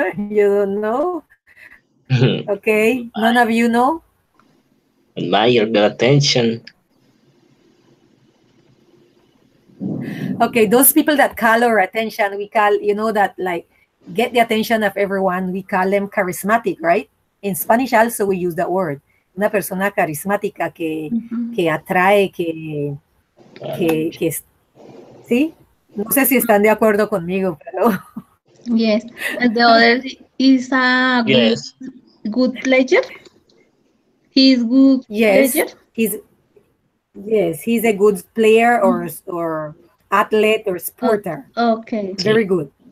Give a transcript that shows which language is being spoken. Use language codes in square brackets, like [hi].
[en] You don't know? Okay, none of you know? Admire, the attention. Okay, those people that call our attention, we call, you know, that like get the attention of everyone, we call them charismatic, right? In Spanish also we use that word. [es] Una persona carismática que atrae, que ¿sí? No sé si están de acuerdo conmigo, pero... [en] Yes, and the other is a good pleasure. He's good pleasure. He's a good player or athlete or sporter. Okay. Very good.